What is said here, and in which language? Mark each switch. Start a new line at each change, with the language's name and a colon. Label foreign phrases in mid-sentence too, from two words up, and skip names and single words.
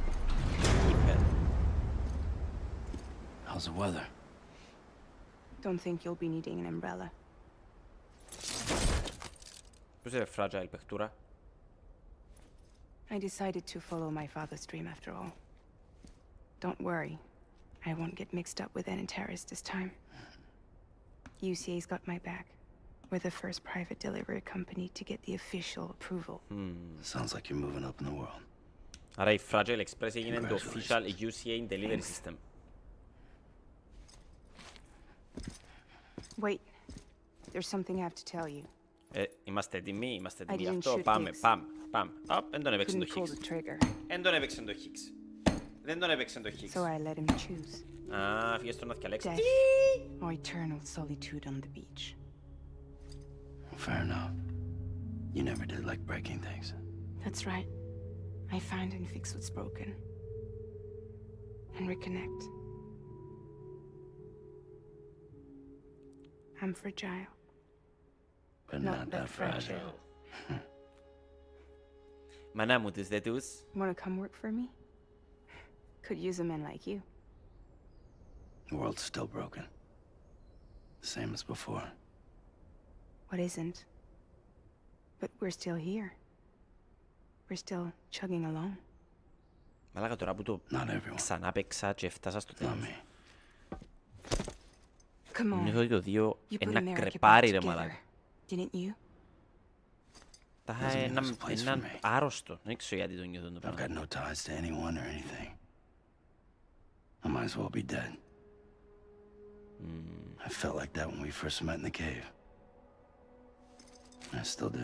English: How's the weather? Don't think you'll be needing an umbrella.
Greek: Πώς είναι fragile παιχτούρα.
English: I decided to follow my father's dream after all. Don't worry. I won't get mixed up with any terrorists this time. UCA's got my back. We're the first private delivery company to get the official approval. Sounds like you're moving up in the world.
Greek: Άρα η Fragile Express έγινε το
English: official UCA delivery system. Wait. There's something I have to tell you.
Greek: Είμαστε έτοιμοι γι' αυτό. Πάμε. Δεν τον έπαιξε το Higgs. Δεν τον έπαιξε το Higgs.
English: So I let him choose.
Greek: Α, φύγες τον να διαλέξει.
English: Death or eternal solitude on the beach. Fair enough. You never did like breaking things. That's right. I find and fix what's broken. And reconnect. I'm fragile. But not that fragile.
Greek: Μανά μου τους δεν τους.
English: Wanna come work for me? Could use a man like you. The world's still broken. The same as before. What isn't? But we're still here. We're still chugging along.
Greek: Μαλάκα τώρα που το ξανά παίξα και έφτασα στο τέλος. Νιώθω ότι το δύο ένα κρεπάρι ρε μαλάκα.
English: Didn't you?
Greek: Τα έναν άρρωστο. Δεν ξέρω γιατί το νιώθω το
English: I've got
Greek: πράγμα.
English: no ties to anyone or anything. I might as well be dead. I felt like that when we first met in the cave. I still do.